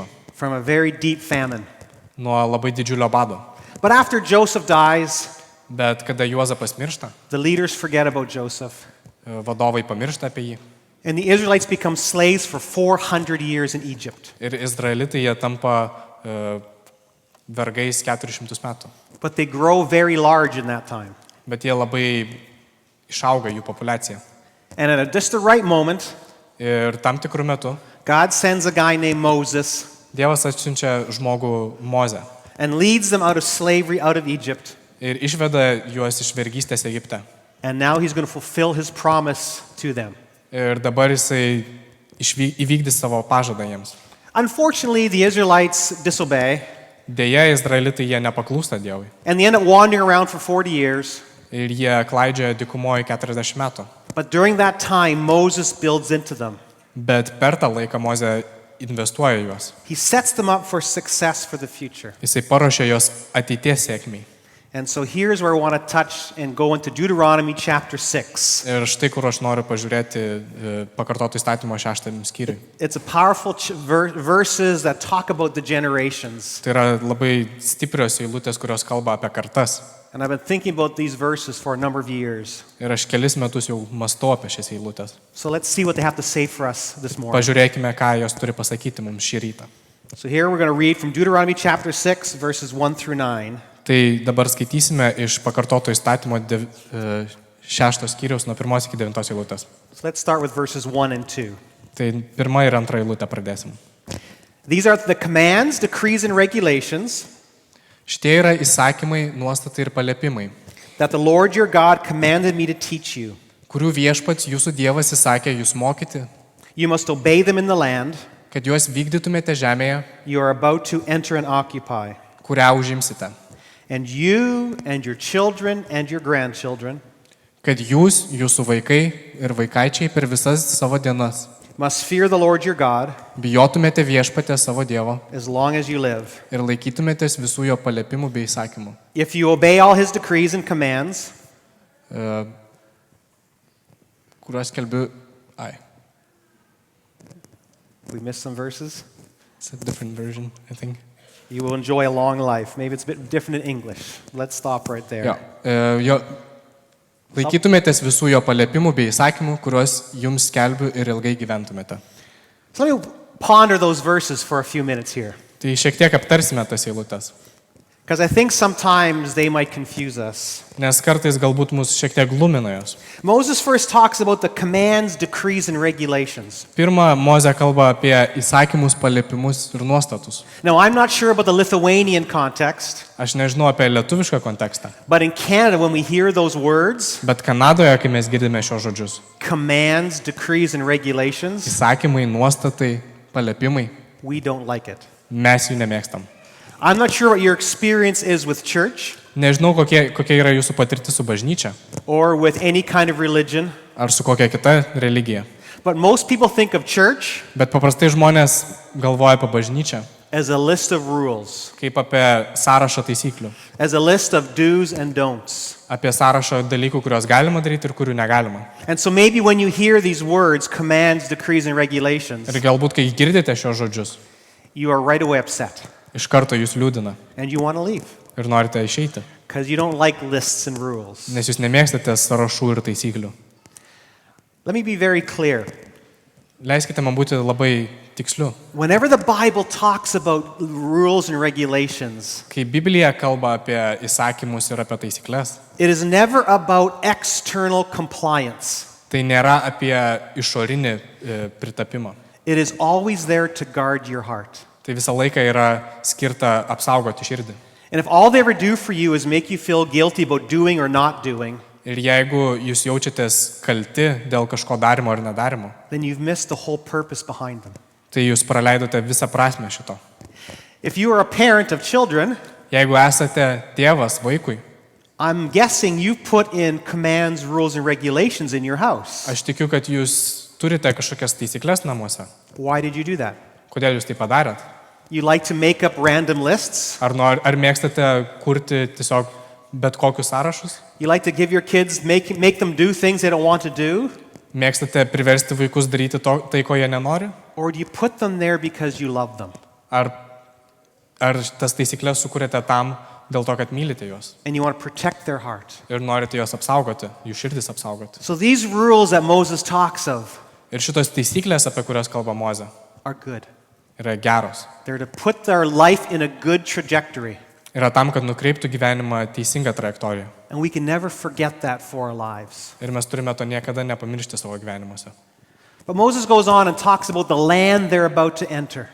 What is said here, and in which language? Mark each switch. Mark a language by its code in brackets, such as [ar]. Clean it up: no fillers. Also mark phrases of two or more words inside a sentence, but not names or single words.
[en] from a very deep famine. [lt] nuo labai didžiulio bado. [en] But after Joseph dies, [lt] Bet kada Juozapas miršta, [en] the leaders forget about Joseph. [lt] vadovai pamiršta apie jį. [en] And the Israelites become slaves for 400 years in Egypt. [lt] Ir izraelitai jie tampa vergais 400 metų. [en] But they grow very large in that time. [lt] Bet jie labai išauga jų populiacija. [en] And at just the right moment, [lt] Ir tam tikrų metų [en] God sends a guy named Moses [lt] Dievas atsiunčia žmogų Mozę [en] and leads them out of slavery out of Egypt. [lt] ir išveda juos iš vergystės Egipte. [en] And now he's going to fulfill his promise to them. [lt] Ir dabar jisai įvykdys savo pažadą jiems. [en] Unfortunately, the Israelites disobey, [lt] Deja, izraelitai jie nepaklūsta Dievui. [en] and they end up wandering around for 40 years. [lt] Ir jie klaidžioja dykumoje 40 metų. [en] But during that time, Moses builds into them. [lt] Bet per tą laiką Mozė investuoja juos. [en] He sets them up for success for the future. [lt] Jisai paruošia juos ateities sėkmiai. [en] And so here's where I want to touch and go into Deuteronomy chapter 6. [lt] Ir štai, kur aš noriu pažiūrėti pakartoto įstatymo 6 skyriui. [en] It's a powerful verses that talk about the generations. [lt] Tai yra labai stiprios eilutės, kurios kalba apie kartas. [en] And I've been thinking about these verses for a number of years. [lt] Ir aš kelis metus jau mąstau apie šias eilutės. [en] So let's see what they have to say for us this morning. [lt] Pažiūrėkime, ką jos turi pasakyti mums šį rytą. [en] So here we're going to read from Deuteronomy chapter 6, verses 1 through 9. [lt] Tai dabar skaitysime iš pakartoto įstatymo 6 skyriaus nuo 1 iki 9 eilutės. [en] So let's start with verses 1 and 2. [lt] Tai 1 ir 2 eilutę pradėsim. [en] These are the commands, decrees, and regulations [lt] Šitie yra įsakymai, nuostatai ir paliepimai, [en] that the Lord your God commanded me to teach you. [lt] kurių viešpats jūsų Dievas įsakė jūs mokyti, [en] You must obey them in the land [lt] kad juos vykdytumėte žemėje, [en] you are about to enter and occupy. [lt] kurią užimsite. [en] And you and your children and your grandchildren [lt] Kad jūs, jūsų vaikai ir vaikaičiai per visas savo dienas [en] must fear the Lord your God [lt] bijotumėte viešpatę savo Dievo [en] as long as you live. [lt] ir laikytumėtės visų jo paliepimų bei įsakymų. [en] If you obey all his decrees and commands, [lt] Kuriuos kelbiu. [en] we missed some verses. It's a different version, I think. You will enjoy a long life. Maybe it's a bit different in English. Let's stop right there. [lt] Jo, laikytumėtės visų jo paliepimų bei įsakymų, kuriuos jums skelbiu ir ilgai gyventumėte. [en] So let me ponder those verses for a few minutes here, [lt] Tai šiek tiek aptarsime tas eilutes, [en] because I think sometimes they might confuse us. [lt] nes kartais galbūt mus šiek tiek glumina jos. [en] Moses first talks about the commands, decrees, and regulations. [lt] Pirma, Mozė kalba apie įsakymus, paliepimus ir nuostatus. [en] Now, I'm not sure about the Lithuanian context, [lt] Aš nežinau apie lietuvišką kontekstą, [en] but in Canada, when we hear those words, [lt] bet Kanadoje, kai mes girdime šios žodžius, [en] commands, decrees, and regulations, [lt] įsakymai, nuostatai, paliepimai, [en] we don't like it. [lt] mes jų nemėgstam. [en] I'm not sure what your experience is with church [lt] Nežinau, kokia yra jūsų patirtis su bažnyčia [en] or with any kind of religion, [lt] ar su kokia kita religija, [en] but most people think of church [lt] bet paprastai žmonės galvoja apie bažnyčią [en] as a list of rules, [lt] kaip apie sąrašą taisyklių, [en] as a list of do's and don'ts. [lt] apie sąrašą dalykų, kuriuos galima daryti ir kurių negalima. [en] And so maybe when you hear these words, commands, decrees, and regulations, [lt] Ir galbūt, kai girdite šios žodžius, [en] you are right away upset [lt] iš karto jūs liūdina [en] and you want to leave [lt] ir norite išeiti, [en] because you don't like lists and rules. [lt] nes jūs nemėgstate sąrašų ir taisyklių. [en] Let me be very clear. [lt] Leiskite man būti labai tiksliu. [en] Whenever the Bible talks about rules and regulations, [lt] Kai Biblija kalba apie įsakymus ir apie taisyklės, [en] it is never about external compliance. [lt] tai nėra apie išorinį pritapimą. [en] It is always there to guard your heart. [lt] Tai visą laiką yra skirta apsaugoti širdį. [en] And if all they ever do for you is make you feel guilty about doing or not doing, [lt] Ir jeigu jūs jaučiatės kalti dėl kažko darimo ar nedarimo, [en] then you've missed the whole purpose behind them. [lt] tai jūs praleidote visą prasmę šito. [en] If you are a parent of children, [lt] Jeigu esate tėvas vaikui, [en] I'm guessing you put in commands, rules, and regulations in your house. [lt] aš tikiu, kad jūs turite kažkokias taisyklės namuose. [en] Why did you do that? [lt] Kodėl jūs tai padarėt? [en] You like to make up random lists? [lt] Ar mėgstate kurti tiesiog bet kokius sąrašus? [en] You like to give your kids, make them do things they don't want to do? [lt] Mėgstate priversti vaikus daryti tai, ko jie nenori? [en] Or do you put them there because you love them? [lt] Ar tas taisyklės sukūrėte tam dėl to, kad mylite juos [en] And you want to protect their heart? [lt] ir norite juos apsaugoti, jų širdis apsaugoti? [en] So these rules that Moses talks of [lt] Ir šitos taisyklės, apie kurias kalba Mozė, [en] are good. [lt] yra geros. [en] They're to put their life in a good trajectory. [lt] Yra tam, kad nukreiptų gyvenimą teisingą trajektoriją. [en] And we can never forget that for our lives. [lt] Ir mes turime to niekada nepamiršti savo gyvenimuose. [en] But Moses goes on and talks about the land they're about to enter.